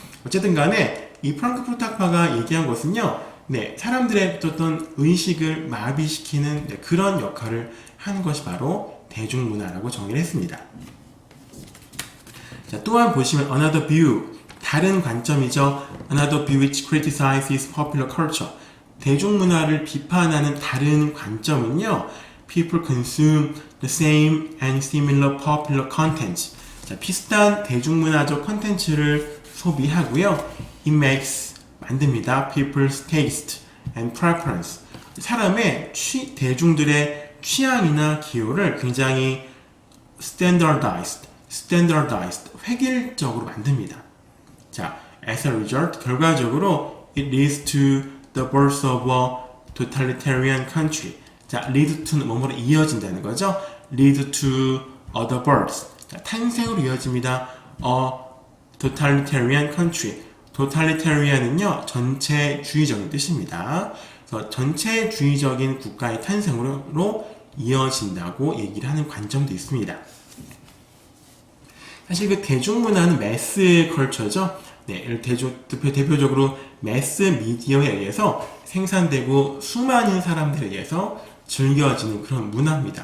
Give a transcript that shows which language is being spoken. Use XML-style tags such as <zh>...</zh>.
<ko>어쨌든 간에 이 프랑크푸르트 학파가 얘기한 것은요, 네, 사람들의 어떤 의식을 마비시키는, 네, 그런 역할을 하는 것이 바로 대중문화라고 정의를 했습니다. 자, 또한 보시면</ko> <en>another view,</en> <ko>다른 관점이죠.</ko> <en>Another view which criticizes popular culture.</en> <ko>대중문화를 비판하는 다른 관점은요.</ko> <en>People consume the same and similar popular content.</en> <ko>자, 비슷한 대중문화적 콘텐츠를 소비하고요.</ko> <en>It makes,</en> <ko>만듭니다.</ko> <en>People's taste and preference.</en> <ko>사람의 대중들의 취향이나 기호를 굉장히 standardized, 획일적으로 만듭니다.</ko> <en>자, as a result,</en> <ko>결과적으로</ko> <en>it leads to the birth of a totalitarian country.</en> <ko>자,</ko> <en>lead to</en> <ko>는 뭐뭐로 이어진다는 거죠.</ko> <en>lead to the birth.</en> <ko>자, 탄생으로 이어집니다.</ko> <en>a totalitarian country.</en> <ko>totalitarian은요, 전체주의적인 뜻입니다. 그래서 전체주의적인 국가의 탄생으로 이어진다고 얘기를 하는 관점도 있습니다. 사실 그 대중문화는 매스 컬처죠. 네, 대표적으로 매스 미디어에 의해서 생산되고 수많은 사람들에 의해서 즐겨지는 그런 문화입니다.</ko>